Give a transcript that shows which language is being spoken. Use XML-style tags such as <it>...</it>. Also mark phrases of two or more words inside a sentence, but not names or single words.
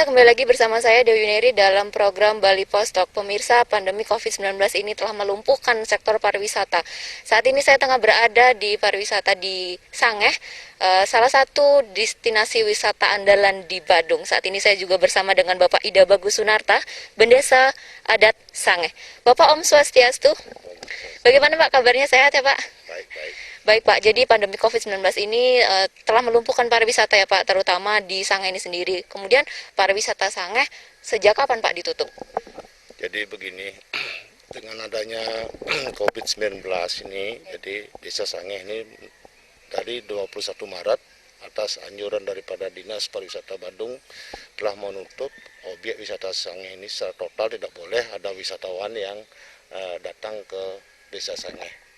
<id>lagi bersama saya Dewi Neri dalam program Bali Postok. Pemirsa, pandemi COVID-19 ini telah melumpuhkan sektor pariwisata. Saat ini saya tengah berada di pariwisata di Sangeh, salah satu destinasi wisata andalan di Badung. Saat ini saya juga bersama dengan Bapak Ida Bagus Sunarta, Bendesa Adat Sangeh. Bapak</id> <ban>Om Swastiastu,</ban> <id>bagaimana Pak kabarnya, sehat ya Pak? Baik, baik. Baik Pak, jadi pandemi COVID-19 ini telah melumpuhkan pariwisata ya Pak, terutama di Sangeh ini sendiri. Kemudian pariwisata Sangeh sejak kapan Pak ditutup? Jadi begini, dengan adanya COVID-19 ini, jadi Desa Sangeh ini dari 21 Maret atas anjuran daripada Dinas Pariwisata Badung telah menutup objek wisata Sangeh ini secara total, tidak boleh ada wisatawan yang datang ke Desa Sangeh.</id>